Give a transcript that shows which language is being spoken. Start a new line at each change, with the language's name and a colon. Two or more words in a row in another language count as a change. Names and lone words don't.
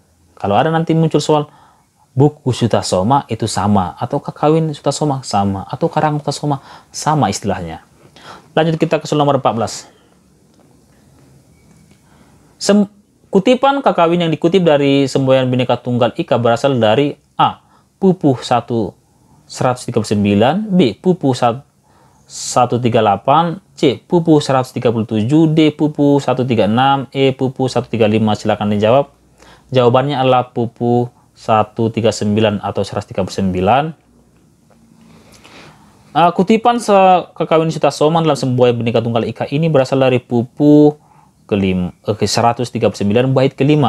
Indonesian: Kalau ada nanti muncul soal buku Sutasoma itu sama, atau kakawin Sutasoma sama, atau karangan Sutasoma sama istilahnya. Lanjut kita ke soal nomor 14. Kutipan kakawin yang dikutip dari semboyan Bhinneka Tunggal Ika berasal dari A. Pupuh 139, B. Pupuh 138, C. Pupuh 137, D. Pupuh 136, E. Pupuh 135. Silakan dijawab. Jawabannya adalah Pupuh 139 atau 139. Kutipan kakawin Sutasoma dalam semboyan Bhinneka Tunggal Ika ini berasal dari Pupuh ke-139 bait kelima.